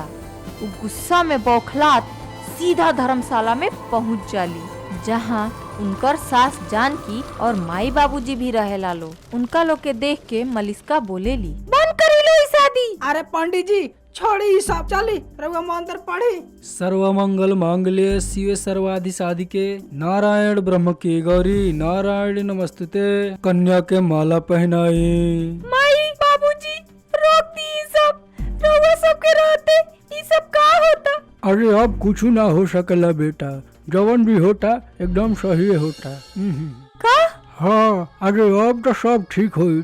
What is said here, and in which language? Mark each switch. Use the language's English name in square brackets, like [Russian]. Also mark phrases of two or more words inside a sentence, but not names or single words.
[Bhojpuri] उ गुस्सा में बौखलात सीधा धर्मशाला में पहुंच जाली, जहां उनकर सास जानकी और माई बाबूजी भी रहेला लो। उनका लोग के देख के मलिष्का बोलेली, बंद करी लो शादी। अरे पंडित जी छोड़ी सब, चली रउआ मंत्र पढ़ी। [Sanskrit] सर्व मंगल मांगल्ये शिवे सर्वाधि साधिके नारायण ब्रह्म की गौरी नारायण नमस्तुते। [Bhojpuri] कन्या के माला पहनाई। माई बाबूजी रोक दी सब, रउआ सब के रहते ये सब का होता? अरे अब कुछ ना हो सकला बेटा, जवन भी होता एकदम सही होता। का? हाँ, अरे अब तो सब ठीक होई।